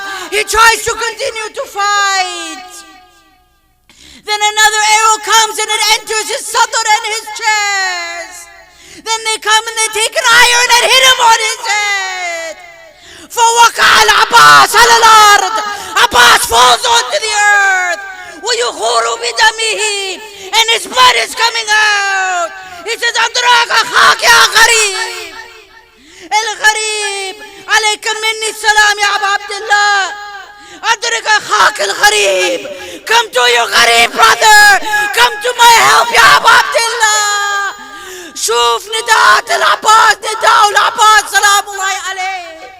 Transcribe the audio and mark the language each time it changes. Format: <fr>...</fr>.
<en>He tries to continue to fight. Then another arrow comes and it enters his sadr and his chest. Then they come and they take an iron and hit him on his head.</en> <ar>فَوَقَعَ الْعَبَّاسِ عَلَى الْأَرْضِ.</ar> <en>Abbas falls onto the earth.</en> <ar>وَيُخُورُ بِدَمِهِ,</ar> <en>and his blood is coming out. He says,</en> <ar>أَدْرَاكَ أَخَاكَ يَا غَرِيب. الغريب عليك مني السلام يا أبا عبد الله. أدرك أخاك الغريب.</ar> <en>Come to your غريب brother. Come to my help</en> <ar>يا أبا عبد الله. شوف نداءات العباس, نداء العباس سلام الله عليه.</ar>